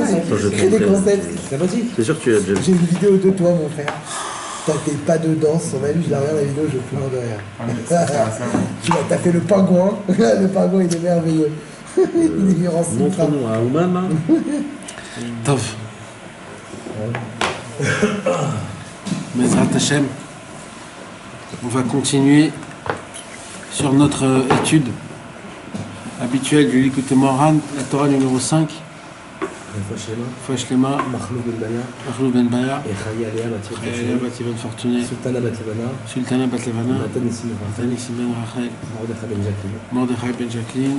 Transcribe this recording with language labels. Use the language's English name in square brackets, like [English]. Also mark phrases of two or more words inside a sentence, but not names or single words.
[French] crée des concepts. C'est sûr que tu as déjà vu. J'ai une vidéo de toi, mon frère. T'as tes pas de danse, on a vu, je la regarde la vidéo, je pleure de rire. T'as fait le pingouin. Le pingouin, il est merveilleux. Il est en Simcha. Montre-nous à Ouman, là. Tov. [Hebrew] בעזרת השם, [French] on va continuer sur notre étude habituelle du Likutei Moharan, la Torah numéro 5. Fouachlema, Machlou Ben Baya, Chaya Bat Yvan Fortuné, Sultana Bat Levana, Tanissim Ben Rachel, Mordechai Ben Jacqueline,